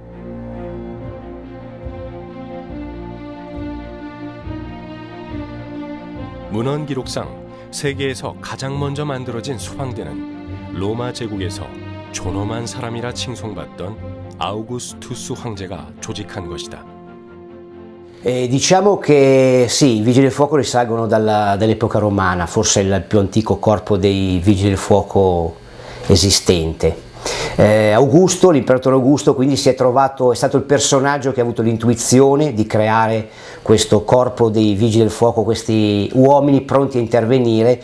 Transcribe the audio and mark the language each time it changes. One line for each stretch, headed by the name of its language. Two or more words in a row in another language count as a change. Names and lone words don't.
Korean: 문헌 기록상 세계에서 가장 먼저 만들어진 소방대는 로마 제국에서 존엄한 사람이라 칭송받던 아우구스투스 황제가 조직한 것이다.
Italian: Diciamo che sì, i vigili del fuoco risalgono dall'epoca romana, forse il più antico corpo dei vigili del fuoco esistente. Augusto, l'imperatore Augusto, quindi è stato il personaggio che ha avuto l'intuizione di creare questo corpo dei vigili del fuoco, questi uomini pronti a intervenire.